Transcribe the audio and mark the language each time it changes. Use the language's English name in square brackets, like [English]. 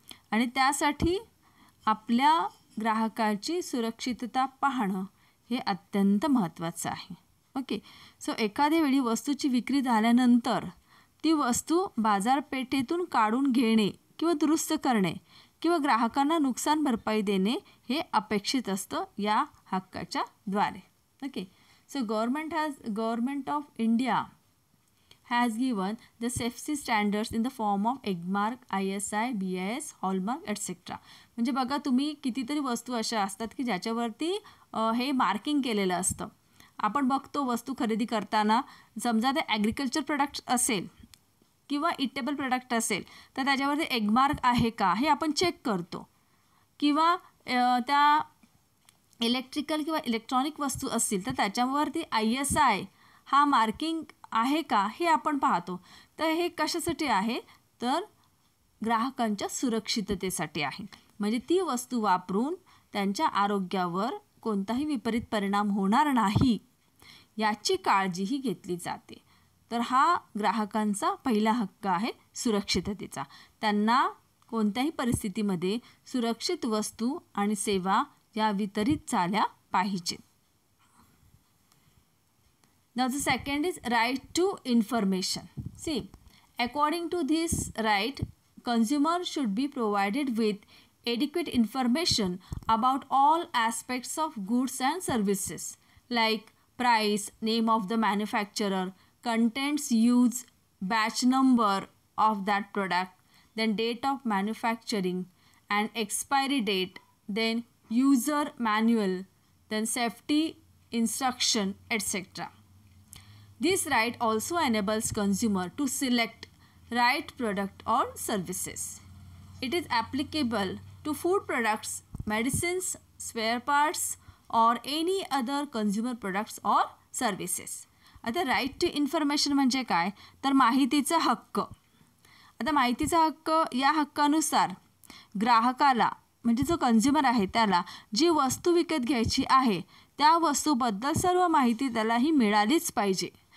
[Marathi] आणि त्यासाठी आपल्या ग्राहकाची सुरक्षितता पाहणं हे अत्यंत महत्त्वाचं आहे. ओके, सो एखाद्या वेळी वस्तूची विक्री झाल्यानंतर ती वस्तू बाजारपेठेतून काढून घेणे किंवा दुरुस्त करणे किंवा ग्राहकांना नुकसान भरपाई देणे हे अपेक्षित असतं या हक्काच्या द्वारे. Okay, so government of India [English] has given the safety standards in the form of EGMARK, ISI, BIS, Hallmark, etc. [Marathi] म्हणजे बघा तुम्ही कितीतरी वस्तू अशा असतात की ज्याच्यावरती हे मार्किंग केलेलं असतं. आपण बघतो वस्तू खरेदी करताना, समजा ते ॲग्रिकल्चर प्रोडक्ट असेल किंवा इटेबल प्रोडक्ट असेल तर त्याच्यावरती EGMARK आहे का हे आपण चेक करतो. किंवा त्या इलेक्ट्रिकल किंवा इलेक्ट्रॉनिक वस्तू असतील तर त्याच्यावरती ISI हा मार्किंग आहे का हे आपण पाहतो. तर हे कशासाठी आहे तर ग्राहकांच्या सुरक्षिततेसाठी आहे. म्हणजे ती वस्तू वापरून त्यांच्या आरोग्यावर कोणताही विपरीत परिणाम होणार नाही याची काळजीही घेतली जाते. तर हा ग्राहकांचा पहिला हक्क आहे सुरक्षिततेचा. त्यांना कोणत्याही परिस्थितीमध्ये सुरक्षित वस्तू आणि सेवा या वितरित झाल्या पाहिजेत. [English] Now the second is right to information. See, according to this right, consumer should be provided with adequate information about all aspects of goods and services like price, name of the manufacturer, contents used, batch number of that product, then date of manufacturing and expiry date, then user manual, then safety instruction, etc. This right also enables consumer to select right product or services. It is applicable to food products, medicines, spare parts or any other consumer products or services. [Marathi] आता right to information म्हणजे काय तर माहितीचा हक्क. आता माहितीचा हक्क या हक्कानुसार ग्राहकाला म्हणजे जो कन्झ्युमर आहे त्याला जी वस्तू विकत घ्यायची आहे त्या वस्तूबद्दल सर्व माहिती त्यालाही मिळालीच पाहिजे.